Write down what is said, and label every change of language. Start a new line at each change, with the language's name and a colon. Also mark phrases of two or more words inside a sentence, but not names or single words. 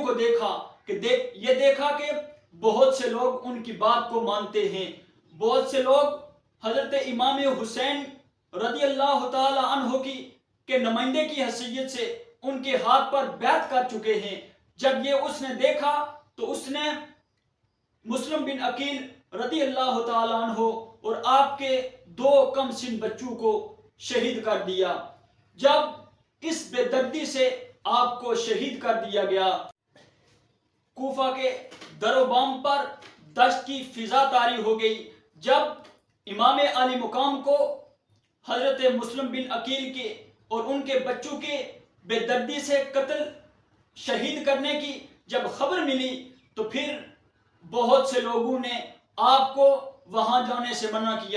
Urdu: کو دیکھا کہ یہ دیکھا کہ بہت سے لوگ ان کی بات کو مانتے ہیں، بہت سے لوگ حضرت امام حسین
Arabic: رضی اللہ تعالی عنہ
Urdu: کے نمائندے کی حیثیت سے ان کے ہاتھ پر بیعت کر چکے ہیں، جب یہ اس نے دیکھا تو اس نے مسلم بن عقیل
Arabic: رضی اللہ تعالی عنہ
Urdu: اور آپ کے 2 کم سن بچوں کو شہید کر دیا۔ جب اس بے دردی سے آپ کو شہید کر دیا گیا، کوفہ کے در و بام پر دشت کی فضا طاری ہو گئی۔ جب امام علی مقام کو حضرت مسلم بن عقیل کے اور ان کے بچوں کے بے دردی سے قتل شہید کرنے کی جب خبر ملی تو پھر بہت سے لوگوں نے آپ کو وہاں جانے سے منع کیا۔